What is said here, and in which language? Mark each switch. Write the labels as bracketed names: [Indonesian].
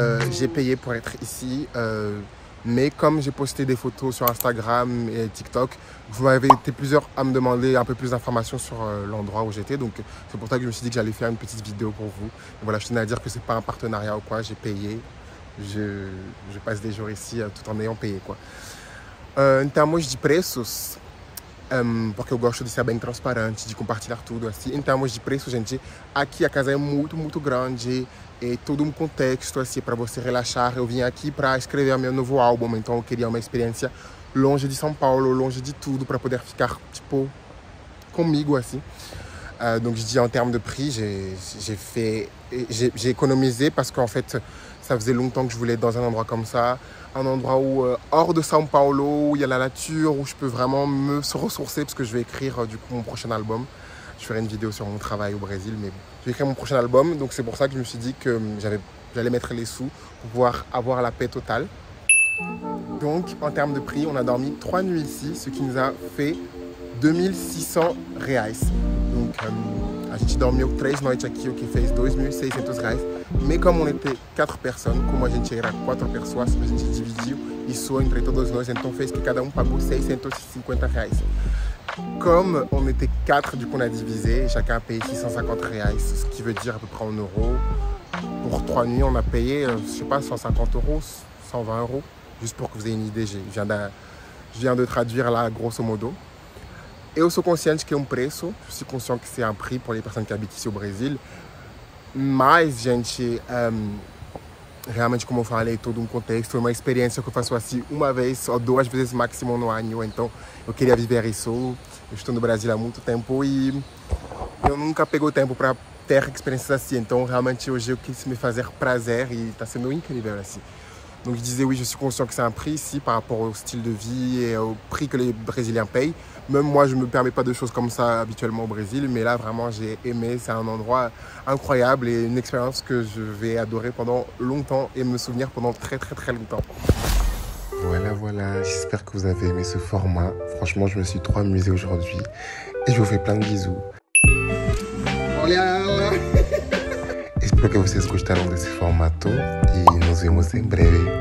[French] J'ai payé pour être ici, mais comme j'ai posté des photos sur Instagram et TikTok, vous avez été plusieurs à me demander un peu plus d'informations sur l'endroit où j'étais, donc c'est pour ça que je me suis dit que j'allais faire une petite vidéo pour vous. Et voilà, je tenais à dire que c'est pas un partenariat ou quoi, j'ai payé, je passe des jours ici tout en ayant payé, quoi. [Portuguese] Em termos de preços, porque eu gosto de ser bem transparente, de compartilhar tudo assim. Em termos de preço, gente, aqui a casa é muito grande e todo um contexto assim para você relaxar. Eu vim aqui para escrever meu novo álbum, então eu queria uma experiência longe de São Paulo, longe de tudo, para poder ficar tipo comigo assim. [French] Donc je dis en termes de prix, j'ai économisé parce qu'en fait ça faisait longtemps que je voulais être dans un endroit comme ça, un endroit où hors de São Paulo, où il y a la nature, où je peux vraiment me ressourcer parce que je vais écrire du coup mon prochain album. Je ferai une vidéo sur mon travail au Brésil, mais je vais écrire mon prochain album, donc c'est pour ça que je me suis dit que j'allais mettre les sous pour pouvoir avoir la paix totale. Donc en termes de prix, on a dormi 3 nuits ici, ce qui nous a fait 2.600 reais. [Portuguese] Donc a gente dormiu 3 noites aqui, o que fez 2.600 reais. [French] Mais comme on était 4 personnes, [Portuguese] como a gente era 4 pessoas, a gente dividiu isso entre todos nós, então fez que cada pagou 650 reais. [French] Comme on était 4, du coup on a divisé, chacun a payé 650 reais, ce qui veut dire à peu près en euros. Pour 3 nuits, on a payé, je sais pas, 150 euros, 120 euros, juste pour que vous ayez une idée, je viens de traduire là, grosso modo. [Portuguese] Eu sou consciente que é preço, [French] je suis conscient que c'est un prix pour les personnes qui habitent ici au Brésil, [Portuguese] mas, gente, realmente, como eu falei, todo contexto, foi uma experiência que eu faço assim uma vez ou 2 vezes máximo no ano, então eu queria viver isso. Eu estou no Brasil há muito tempo e eu nunca pego tempo para ter experiências assim, então realmente hoje eu quis me fazer prazer e está sendo incrível assim. [French] Donc je disais oui, je suis conscient que c'est un prix ici par rapport au style de vie et au prix que les Brésiliens payent. Même moi, je ne me permets pas de choses comme ça habituellement au Brésil, mais là vraiment j'ai aimé, c'est un endroit incroyable et une expérience que je vais adorer pendant longtemps et me souvenir pendant très longtemps. Voilà, j'espère que vous avez aimé ce format. Franchement, je me suis trop amusé aujourd'hui et je vous fais plein de bisous. [Portuguese] Espero que vocês gostaram desse formato e nos vemos em breve.